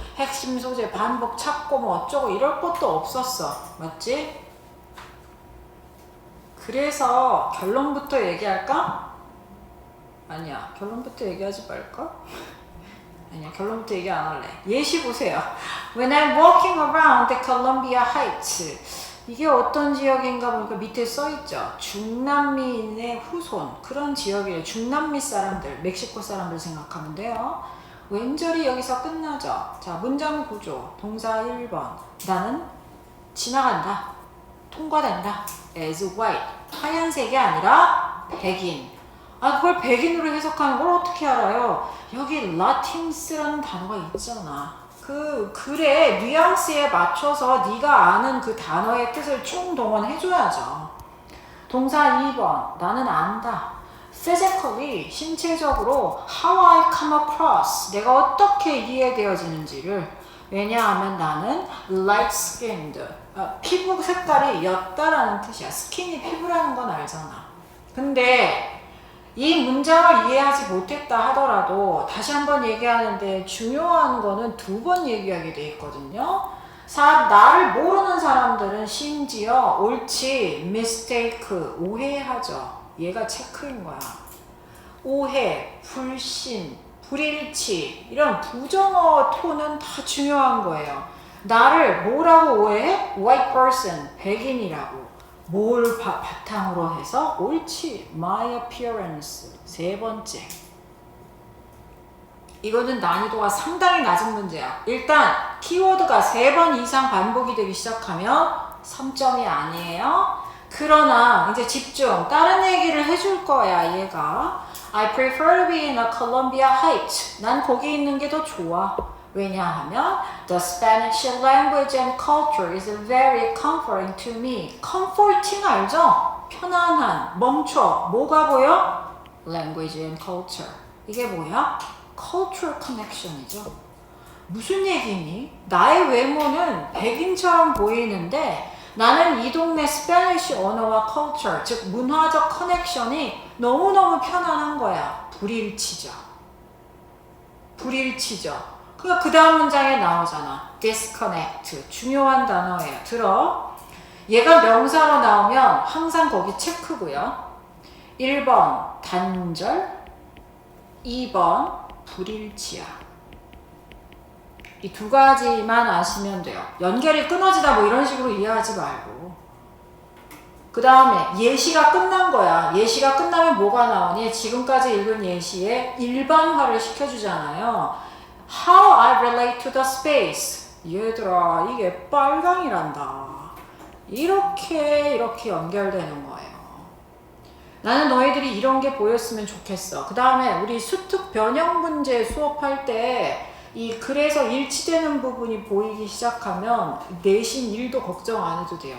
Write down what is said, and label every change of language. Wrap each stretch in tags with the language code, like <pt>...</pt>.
<ko>핵심 소재, 반복, 찾고 뭐 어쩌고 이럴 것도 없었어. 맞지? 그래서 결론부터 얘기할까? 아니야. 결론부터 얘기하지 말까? 아니야, 결론부터 얘기 안 할래. 예시 보세요.</ko> <en>When I'm walking around the Columbia Heights.</en> <ko>이게 어떤 지역인가 보니까 밑에 써있죠. 중남미인의 후손. 그런 지역이에요. 중남미 사람들, 멕시코 사람들 생각하면 돼요. 왼절이 여기서 끝나죠. 자, 문장 구조. 동사 1번. 나는 지나간다. 통과된다.</ko> <en>as white.</en> <ko>하얀색이 아니라 백인. 그걸 백인으로 해석하는 걸 어떻게 알아요? 여기 라틴스라는 단어가 있잖아. 그 글의 뉘앙스에 맞춰서 네가 아는 그 단어의 뜻을 총동원해줘야죠. 동사 2번. 나는 안다. physically, 신체적으로</ko> <en>how I come across,</en> <ko>내가 어떻게 이해되어지는지를. 왜냐하면 나는</ko> <en>light skinned,</en> <ko>피부 색깔이 옅다라는 뜻이야. skin이 피부라는 건 알잖아. 근데 이 문장을 이해하지 못했다 하더라도 다시 한번 얘기하는데 중요한 거는 두 번 얘기하게 돼 있거든요. 나를 모르는 사람들은 심지어 옳지, mistake, 오해하죠. 얘가 체크인 거야. 오해, 불신, 불일치, 이런 부정어 톤은 다 중요한 거예요. 나를 뭐라고 오해해?</ko> <en>white person,</en> <ko>백인이라고. 뭘 바탕으로 해서? 옳지.</ko> <en>My appearance.</en> <ko>세 번째. 이거는 난이도가 상당히 낮은 문제야. 일단 키워드가 3번 이상 반복이 되기 시작하면 3점이 아니에요. 그러나 이제 집중. 다른 얘기를 해줄 거야, 얘가.</ko> <en>I prefer to be in a Columbia Heights.</en> <ko>난 거기 있는 게 더 좋아. 왜냐하면</ko> <en>The Spanish language and culture is very comforting to me.</en> <ko>comforting 알죠? 편안한, 멈춰. 뭐가 보여? Language and culture. 이게 뭐야?</ko> <en>cultural connection</en> <ko>이죠. 무슨 얘기니? 나의 외모는 백인처럼 보이는데 나는 이 동네 스페니쉬 언어와 culture, 즉 문화적 커넥션이 너무너무 편안한 거야. 불일치죠. 불일치죠. 그러니까 그 다음 문장에 나오잖아. disconnect. 중요한 단어예요. 들어. 얘가 명사로 나오면 항상 거기 체크고요. 1번 단절, 2번 불일치야. 이 두 가지만 아시면 돼요. 연결이 끊어지다 뭐 이런 식으로 이해하지 말고. 그 다음에 예시가 끝난 거야. 예시가 끝나면 뭐가 나오니? 지금까지 읽은 예시에 일반화를 시켜주잖아요.</ko> <en>How I relate to the space.</en> <ko>얘들아, 이게 빨강이란다. 이렇게 연결되는 거예요. 나는 너희들이 이런 게 보였으면 좋겠어. 그 다음에 우리 수특 변형 문제 수업할 때 이 그래서 일치되는 부분이 보이기 시작하면 내신 1도 걱정 안 해도 돼요.</ko>